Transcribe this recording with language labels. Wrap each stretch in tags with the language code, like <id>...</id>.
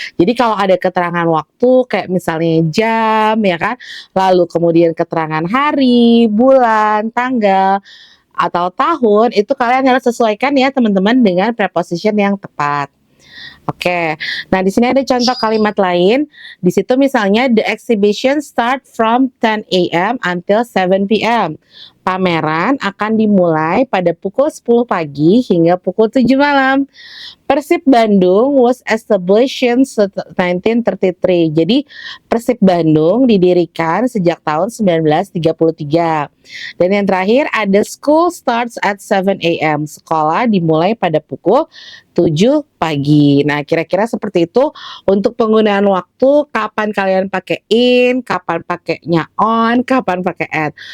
<id>Jadi kalau ada keterangan waktu kayak misalnya jam ya kan, lalu kemudian keterangan hari, bulan, tanggal, atau tahun, itu kalian harus sesuaikan ya teman-teman dengan preposition yang tepat. Oke, nah di sini ada contoh kalimat lain. Di situ misalnya</id> <en>the exhibition start from 10 a.m. until 7 p.m.</en> <id>Pameran akan dimulai pada pukul 10 pagi hingga pukul 7 malam.</id> <en>Persib Bandung was established in 1933.</en> <id>Jadi Persib Bandung didirikan sejak tahun 1933. Dan yang terakhir ada</id> <en>school starts at 7 a.m.</en> <id>Sekolah dimulai pada pukul 7 pagi. Nah, kira-kira seperti itu untuk penggunaan waktu, kapan kalian pakai in, kapan pakainya on, kapan pakai at.</id>